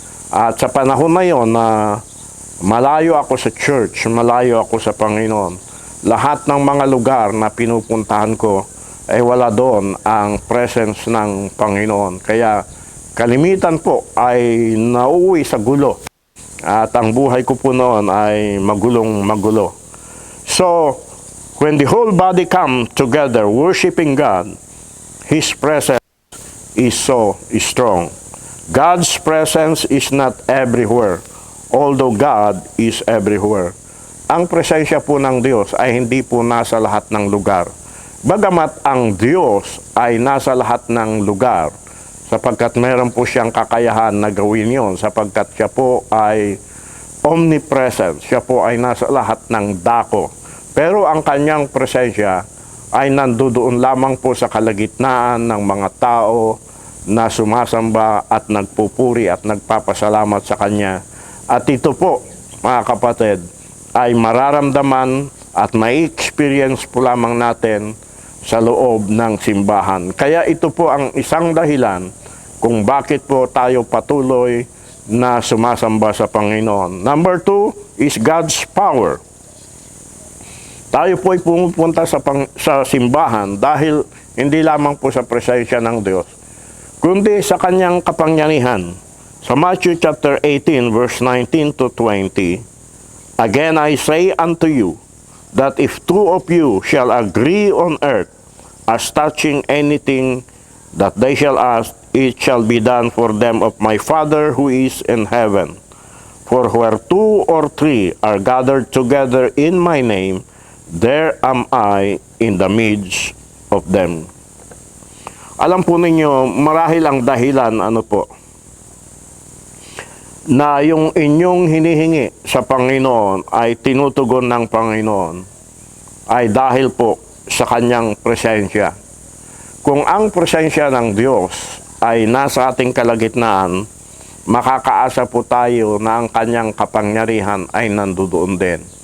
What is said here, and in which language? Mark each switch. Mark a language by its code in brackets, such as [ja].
[tl] At sa panahon na yon na malayo ako sa church, malayo ako sa Panginoon, lahat ng mga lugar na pinupuntahan ko, ay wala doon ang presence ng Panginoon. Kaya kalimitan po ay nauuwi sa gulo. At ang buhay ko po noon ay magulong-magulo. [en] So, when the whole body come together worshiping God, His presence is so strong. God's presence is not everywhere, although God is everywhere. [tl] Ang presensya po ng Diyos ay hindi po nasa lahat ng lugar. Bagamat ang Diyos ay nasa lahat ng lugar, sapagkat meron po siyang kakayahan na gawin yon, sapagkat siya po ay omnipresent, siya po ay nasa lahat ng dako. Pero ang kanyang presensya ay nandoon lamang po sa kalagitnaan ng mga tao na sumasamba at nagpupuri at nagpapasalamat sa Kanya. At ito po, mga kapatid, ay mararamdaman at may experience po lamang natin sa loob ng simbahan. Kaya ito po ang isang dahilan kung bakit po tayo patuloy na sumasamba sa Panginoon. [en] Number 2 is God's power. [tl] Tayo po ay pumupunta sa simbahan dahil hindi lamang po sa presensya ng Diyos, kundi sa Kanyang kapangyarihan. Sa Matthew chapter 18, verse 19 to 20, [en] Again I say unto you, that if 2 of you shall agree on earth, as touching anything that they shall ask, it shall be done for them of my Father who is in heaven. For where 2 or 3 are gathered together in my name, there am I in the midst of them. [tl] Alam po ninyo, marahil ang dahilan, na yung inyong hinihingi sa Panginoon ay tinutugon ng Panginoon, ay dahil po sa Kanyang presensya. Kung ang presensya ng Diyos ay nasa ating kalagitnaan, makakaasa po tayo na ang Kanyang kapangyarihan ay nandoon din.